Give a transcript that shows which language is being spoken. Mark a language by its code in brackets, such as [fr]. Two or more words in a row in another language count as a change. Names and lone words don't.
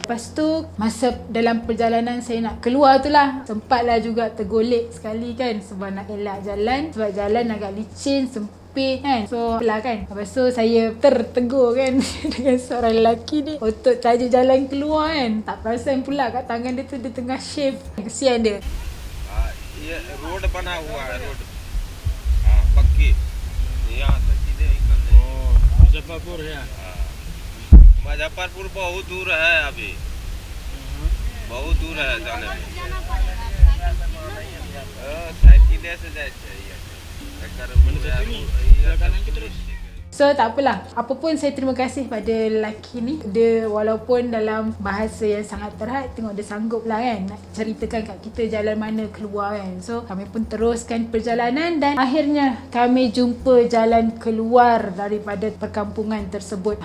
[ms] Lepas tu masa dalam perjalanan saya nak keluar tu lah, sempatlah juga tergolek sekali kan. Sebab nak elak jalan, sebab jalan agak licin, kan. So lah kan. Lepas tu saya tertegur kan dengan seorang lelaki ni untuk tajuk jalan keluar kan. Tak perasan pula kat tangan dia tu dia tengah shave. Kesian dia. [hi] ये रोड बना हुआ है रोड पक्की यहाँ से सीधे निकलते मुजफ्फरपुर है मुजफ्फरपुर बहुत दूर है अभी बहुत दूर है जाने में साइकिल से जाए चाहिए [ms] So tak apalah. Apa pun saya terima kasih pada lelaki ni. Dia walaupun dalam bahasa yang sangat terhad, tengok dia sanggup lah kan nak ceritakan kat kita jalan mana keluar kan. So kami pun teruskan perjalanan dan akhirnya kami jumpa jalan keluar daripada perkampungan tersebut.